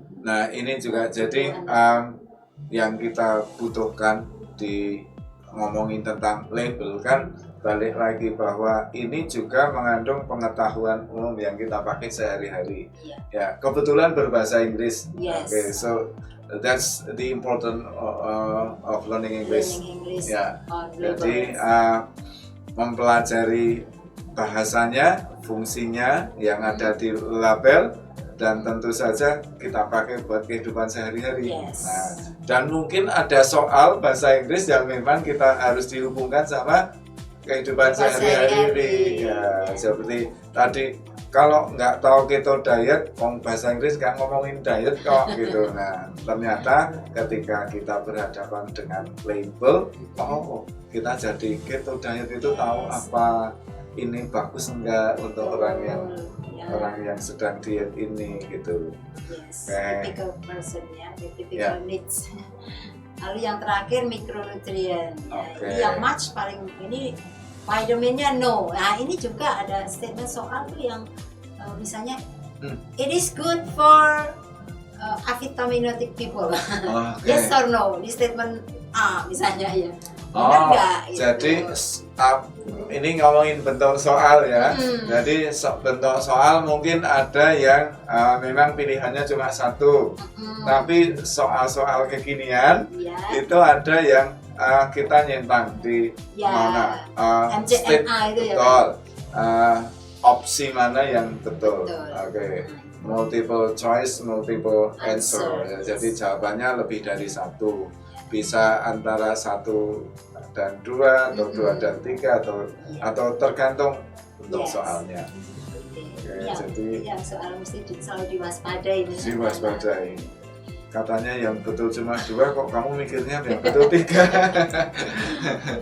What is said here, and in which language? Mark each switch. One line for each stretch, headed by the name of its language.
Indonesian: Nah, ini juga jadi yang kita butuhkan di ngomongin tentang label kan, balik lagi bahwa ini juga mengandung pengetahuan umum yang kita pakai sehari-hari. Ya, kebetulan berbahasa Inggris.
English: So that's the important of learning English.
Indonesian: Ya, jadi mempelajari bahasanya, fungsinya yang ada di label, dan tentu saja kita pakai buat kehidupan sehari-hari. Nah, dan mungkin ada soal bahasa Inggris yang memang kita harus dihubungkan sama kehidupan sehari-hari. Ya, seperti tadi, kalau nggak tahu keto diet, bahasa Inggris nggak ngomongin diet kok gitu. Nah, ternyata ketika kita berhadapan dengan label, kita jadi keto diet itu tahu apa ini bagus enggak untuk orang yang sedang diet ini gitu.
English: Typical person ya, typical needs.
Indonesian: Lalu yang terakhir mikronutrien. Ini yang much paling ini vitaminnya no. Nah, ini juga ada statement soal tuh yang misalnya
English: it is good for avitaminotic people. Yes or no?
Indonesian: Di statement A misalnya ya. Jadi ini ngomongin bentuk soal ya. Jadi bentuk soal mungkin ada yang memang pilihannya cuma satu. Tapi soal-soal kekinian itu ada yang kita nyentang di mana MCMA itu ya. Betul. Opsi mana yang betul.
English: Multiple choice, multiple answer.
Indonesian: Jadi jawabannya lebih dari satu. Bisa antara 1 dan 2 atau 2 dan 3 atau tergantung untuk soalnya. jadi yang soal mesti selalu diwaspadai. diwaspadai. Katanya yang betul cuma 2, kok kamu mikirnya yang betul 3.